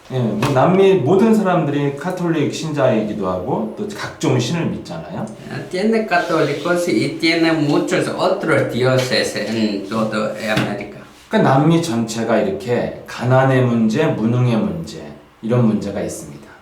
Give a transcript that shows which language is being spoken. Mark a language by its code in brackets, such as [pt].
[ko] 예, 뭐 남미 모든 사람들이 카톨릭 신자이기도 하고 또 각종 신을 믿잖아요. [es] Tiene católicos y tiene muchos otros dioses en toda América. [ko] 그러니까 남미 전체가 이렇게 가난의 문제, 무능의 문제 이런 문제가 있습니다.